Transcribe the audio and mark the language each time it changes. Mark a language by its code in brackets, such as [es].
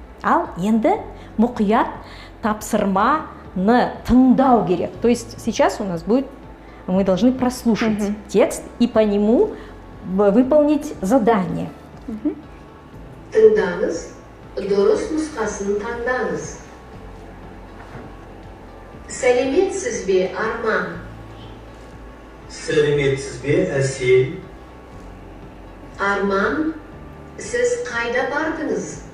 [kk] Ал енді мұқият тапсырманы тыңдау керек. [ru] То есть сейчас у нас будет, мы должны прослушать текст и по нему выполнить задание. [kk] Тыңдаңыз, дұрыс нұсқасын таңдаңыз. Сәлеметсіз бе, Арман? сәлеметсіз бе, Әсел? Арман, сіз қайда бардыңыз?